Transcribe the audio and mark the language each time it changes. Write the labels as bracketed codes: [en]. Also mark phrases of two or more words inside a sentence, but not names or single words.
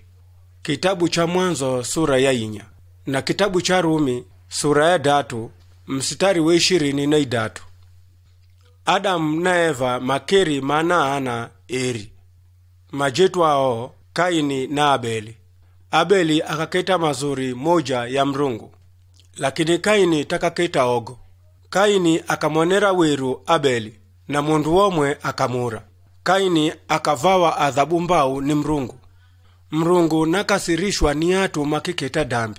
[sw] Kitabu cha Mwanzo sura ya 4 na kitabu cha Rumi sura ya 3 mstari wa 23. [asa] Adamu na Eva makeri ana eri majetu ao Kaini na Abeli. Abeli akaketa mazuri moja ya mrungu, lakini Kaini takaketa ogo. Kaini akamwonera weru Abeli na mundu womwe akamura. Kaini akavawa adhabu mbau ni mrungu. Mrungu nakasirishwa ni atu makiketa dambi.